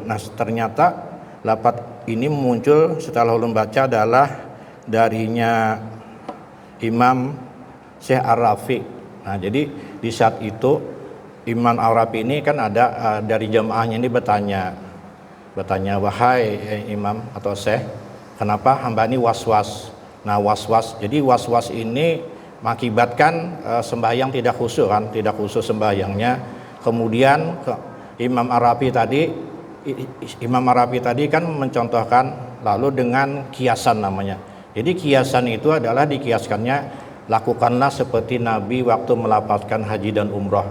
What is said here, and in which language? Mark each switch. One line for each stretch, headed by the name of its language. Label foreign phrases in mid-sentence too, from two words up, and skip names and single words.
Indonesian: Nah, ternyata lafaz ini muncul setelah ulun baca adalah darinya Imam Syekh Ar-Rafi. Nah, jadi di saat itu Imam Ar-Rafi ini kan ada dari jamaahnya ini bertanya, wahai imam atau syekh, kenapa hamba ini was-was? Nah, was-was, jadi was-was ini mengakibatkan sembahyang tidak khusyuk kan, tidak khusyuk sembahyangnya. Kemudian Imam Ar-Rafi tadi kan mencontohkan lalu dengan kiasan namanya. Jadi kiasan itu adalah dikiaskannya, lakukanlah seperti Nabi waktu melapaskan haji dan umrah.